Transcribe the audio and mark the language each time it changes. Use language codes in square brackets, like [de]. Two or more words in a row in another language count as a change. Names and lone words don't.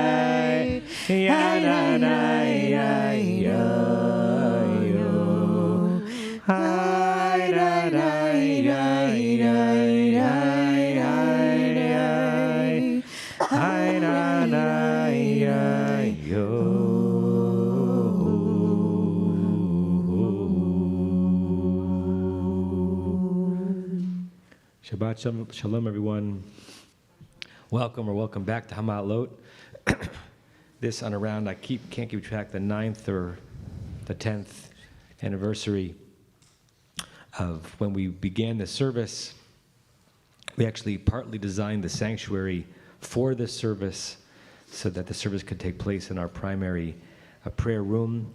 [he] Ya na na ya yo yo. Hi na na ya ya ya ya ya. Hi na na ya yo. שבת שלום, [en] everyone. Welcome or welcome back to Hamalot. This on around, can't keep track, the 9th or the 10th anniversary of when we began the service. We actually partly designed the sanctuary for this service so that the service could take place in our primary prayer room.